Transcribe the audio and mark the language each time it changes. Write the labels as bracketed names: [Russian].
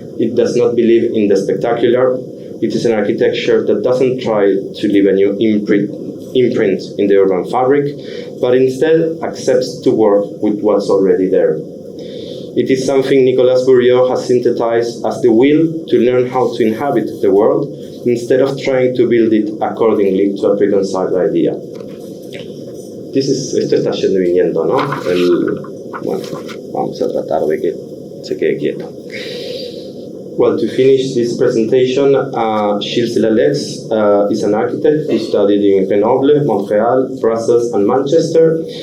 [English] It does not believe in the spectacular. It is an architecture that doesn't try to leave a new imprint in the urban fabric, but instead accepts to work with what's already there. It is something Nicolas Bourriot has synthesized as the will to learn how to inhabit the world, instead of trying to build it accordingly to a preconceived idea. [Spanish] Esto está yendo y viniendo, ¿no? Bueno, vamos a tratar de que se quede quieto. [English] Well, to finish this presentation, Gilles Delalex is an architect who studied in Grenoble, Montreal, Brussels, and Manchester.